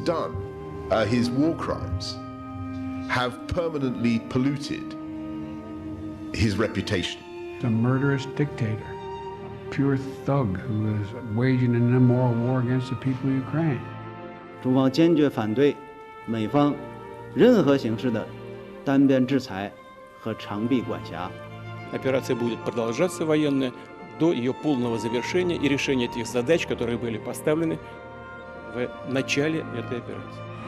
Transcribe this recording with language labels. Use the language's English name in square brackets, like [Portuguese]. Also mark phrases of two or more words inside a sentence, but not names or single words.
[English] done, his war crimes, have permanently polluted his reputation. A murderous dictator, pure thug who is waging an immoral war against the people of Ukraine. [Chinese] 中方坚决反对美方任何形式的单边制裁和长臂管辖。 [Russian] Операция будет продолжаться военная до ее полного завершения и решения тех задач, которые были поставлены в начале этой операции.